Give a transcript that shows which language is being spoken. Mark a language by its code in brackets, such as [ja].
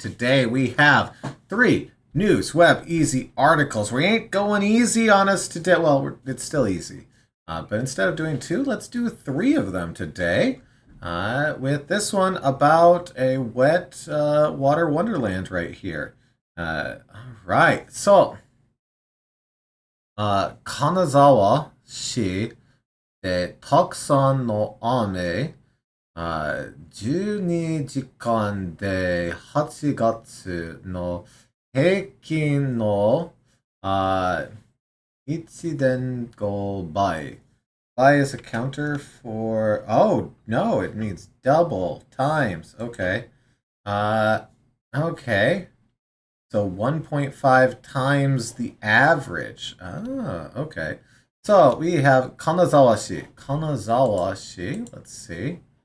[en] Today we have 3 News Web Easy articles. We ain't going easy on us today. Well, it's still easy. But instead of doing 2, let's do 3 of them today. With this one about a wet water wonderland right here. All right, so [ja] 金沢市でたくさんの雨、12時間で8月の平均の1.5倍。 [en] By is a counter for... Oh, no, it means double times. Okay. Okay. So 1.5 times the average. Ah, okay. So we have Kanazawa-shi. Kanazawa-shi. Let's see.